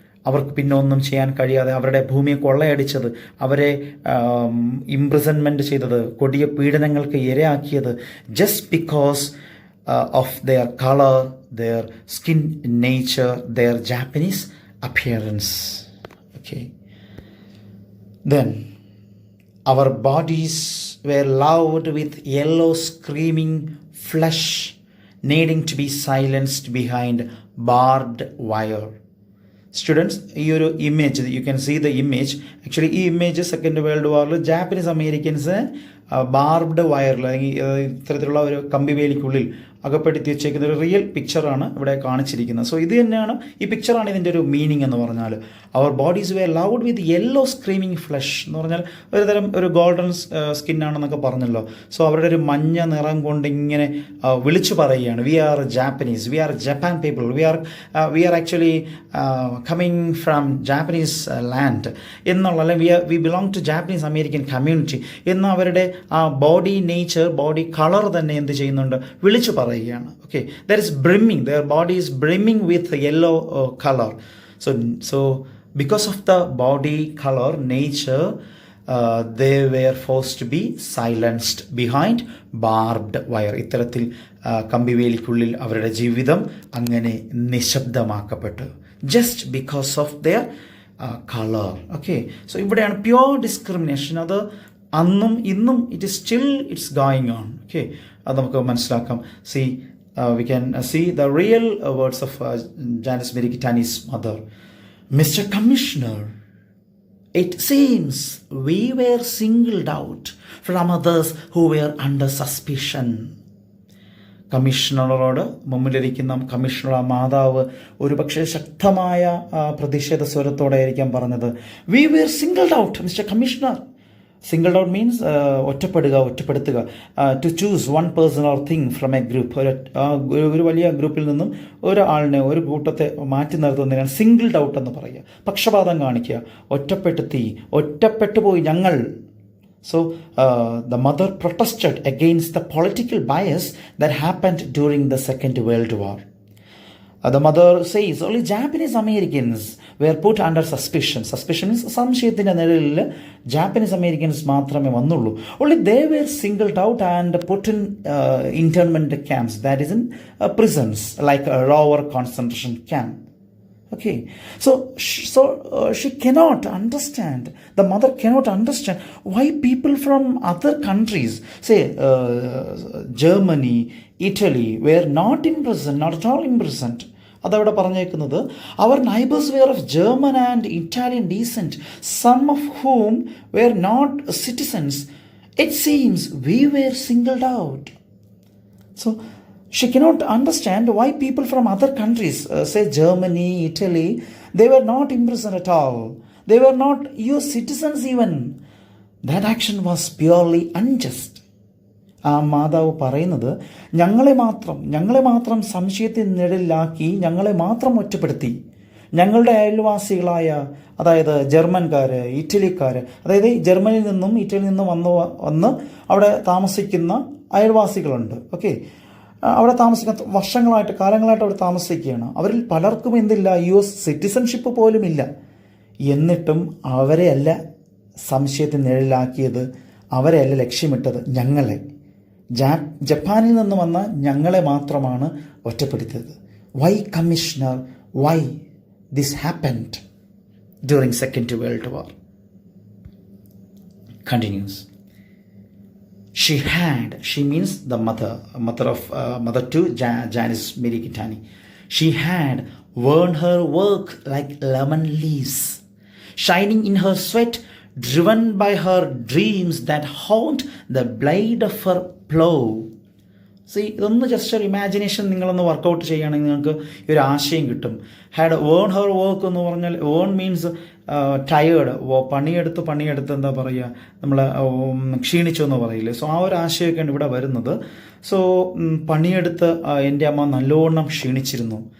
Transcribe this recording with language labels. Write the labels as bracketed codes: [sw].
[ml] അവർക്ക് പിന്നെ ഒന്നും ചെയ്യാൻ കഴിയാതെ അവരുടെ ഭൂമിയെ കൊള്ളയടിച്ചത്, അവരെ ഇംപ്രിസൺമെൻറ്റ് ചെയ്തത്, കൊടിയ പീഡനങ്ങൾക്ക് ഇരയാക്കിയത് [en] Just because of their color, their skin nature, their Japanese appearance. Okay. Then our bodies were loved with yellow screaming flesh needing to be silenced behind barbed wire. [ml] Students, ഈ ഒരു image [en] You can see the image. [ml] Actually ഈ image second world വാറിൽ Japanese അമേരിക്കൻസിനെ ബാർബ്ഡ് വയറിൽ അല്ലെങ്കിൽ ഇത്തരത്തിലുള്ള ഒരു കമ്പിവേലിക്കുള്ളിൽ അകപ്പെടുത്തി വെച്ചേക്കുന്ന ഒരു real പിക്ചറാണ് ഇവിടെ കാണിച്ചിരിക്കുന്നത്. സോ ഇത് തന്നെയാണ്, ഈ പിക്ചറാണ് ഇതിൻ്റെ ഒരു മീനിങ് എന്ന് പറഞ്ഞാൽ. [en] our bodies were loved with yellow screaming flesh [ml] എന്ന് പറഞ്ഞാൽ ഒരു തരം ഒരു ഗോൾഡൻ സ്കിന്നാണെന്നൊക്കെ പറഞ്ഞല്ലോ. സോ അവരുടെ ഒരു മഞ്ഞ നിറം കൊണ്ട് ഇങ്ങനെ വിളിച്ചു പറയുകയാണ്, [en] we are Japanese, we are Japan people, we are actually coming from Japanese land [ml] എന്നുള്ള, അല്ലെങ്കിൽ [en] we belong to Japanese American community [ml] എന്ന അവരുടെ ആ ബോഡി നേച്ചർ, ബോഡി കളർ തന്നെ എന്ത് ചെയ്യുന്നുണ്ട്, വിളിച്ചു പറയുകയാണ്. [en] Okay, there is brimming, their body is brimming with yellow color. So because of the body color nature, they were forced to be silenced behind barbed wire. [ml] ഇത്തരത്തിൽ കമ്പിവേലിക്കുള്ളിൽ അവരുടെ ജീവിതം അങ്ങനെ നിശബ്ദമാക്കപ്പെട്ടു, [en] just because of their color. [ml] Okay, so ഇവിടെയാണ് pure discrimination. അത് അന്നും ഇന്നും [en] it's going on. [ml] Okay, അത് നമുക്ക് മനസ്സിലാക്കാം. [en] We can see the real words of Janice Miri Kitani's mother. Mr. Commissioner, it seems we were singled out from others who were under suspicion. [ml] കമ്മീഷണറോട്, മുമ്പിലിരിക്കുന്ന commissioner മാതാവ് ഒരു പക്ഷേ ശക്തമായ പ്രതിഷേധ സ്വരത്തോടെ ആയിരിക്കാം പറഞ്ഞത്, [en] We were singled out mister commissioner. Singled out means [ml] ഒറ്റപ്പെടുത്തുക. [en] To choose one person or thing from a group. [ml] ഒരു വലിയ ഗ്രൂപ്പിൽ നിന്നും ഒരാളിനെ, ഒരു കൂട്ടത്തെ മാറ്റി നിർത്തുന്നതിനാണ് സിംഗിൾഡ് ഔട്ട് എന്ന് പറയുക. പക്ഷപാതം കാണിക്കുക, ഒറ്റപ്പെട്ടുപോയി ഞങ്ങൾ. [en] So the mother protested against the political bias that happened during the Second World War. The mother says only Japanese Americans were put under suspicion. Suspicion means [ml] സംശയത്തിൻ്റെ നിഴലിൽ ജാപ്പനീസ് അമേരിക്കൻസ് മാത്രമേ വന്നുള്ളൂ. [en] Only they were singled out and put in internment camps, that is in prisons like a Rower concentration camp. Okay, so she cannot understand, the mother cannot understand why people from other countries, say Germany, Italy, were not imprisoned, not at all imprisoned. [ml] അതവിടെ പറഞ്ഞേക്കുന്നത്, [en] Our neighbors were of German and Italian descent, some of whom were not citizens. It seems we were singled out. So she cannot understand why people from other countries, say Germany, Italy, they were not imprisoned at all. They were not US citizens even. That action was purely unjust. [ml] ആ മാതാവ് പറയുന്നത്, ഞങ്ങളെ മാത്രം സംശയത്തിൽ നിഴലിലാക്കി, ഞങ്ങളെ മാത്രം ഒറ്റപ്പെടുത്തി. ഞങ്ങളുടെ അയൽവാസികളായ, അതായത് ജർമ്മൻകാർ, ഇറ്റലിക്കാർ, അതായത് ജർമ്മനിയിൽ നിന്നും ഇറ്റലിയിൽ നിന്നും വന്ന് അവിടെ താമസിക്കുന്ന അയൽവാസികളുണ്ട്. ഓക്കെ, അവിടെ താമസിക്കുന്ന കാലങ്ങളായിട്ട് അവിടെ താമസിക്കുകയാണ്. അവരിൽ പലർക്കും എന്തില്ല, US സിറ്റിസൺഷിപ്പ് പോലും ഇല്ല. എന്നിട്ടും അവരെയല്ല സംശയത്തിൽ നിഴലിലാക്കിയത്, അവരെയല്ല ലക്ഷ്യമിട്ടത്, ഞങ്ങളെ, ജപ്പാനിൽ നിന്ന് വന്ന ഞങ്ങളെ മാത്രമാണ് ഒറ്റപ്പെടുത്തിയത്. [en] Why commissioner, why this happened during second world war? Continues. She means the mother to Janice Miri Kitani. She had worn her work like lemon leaves, shining in her sweat driven by her dreams that haunt the blade of her plow. [ml] ഇതൊന്ന് just ഒരു imagination നിങ്ങളൊന്ന് workout ചെയ്യുകയാണെങ്കിൽ നിങ്ങൾക്ക് ഈ ഒരു ആശയം കിട്ടും. Had earn her work എന്ന് പറഞ്ഞാൽ [en] worn means tired, [ml] പണിയെടുത്ത് എന്താ പറയുക, നമ്മൾ ക്ഷീണിച്ചു എന്ന് പറയില്ലേ. സോ ആ ഒരു ആശയമൊക്കെയാണ് ഇവിടെ വരുന്നത്. സോ പണിയെടുത്ത് എൻ്റെ അമ്മ നല്ലോണം ക്ഷീണിച്ചിരുന്നു.